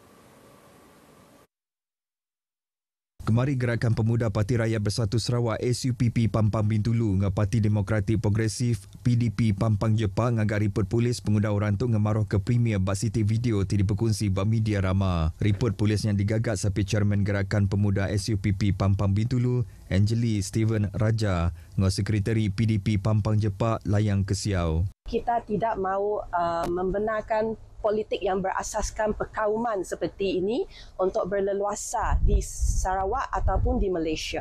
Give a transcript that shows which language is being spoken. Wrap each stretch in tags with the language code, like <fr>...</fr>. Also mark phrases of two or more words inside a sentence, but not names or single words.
<iba>Kemari Gerakan Pemuda Parti Rakyat Bersatu Sarawak SUPP Pampang Bintulu dengan Parti Demokratik Progresif PDP Pampang Jepang ngagak report polis pengguna orang tu ngemaruh ke Premier bak sitik video ti diperkongsi bak media ramah. Report polis yang digagak sapi Chairman Gerakan Pemuda SUPP Pampang Bintulu Angeli Steven Raja dengan Sekretari PDP Pampang Jepang Layang Kesiau.</iba> <ms>Kita tidak mahu membenarkan politik yang berasaskan perkauman seperti ini untuk berleluasa di Sarawak ataupun di Malaysia.</ms>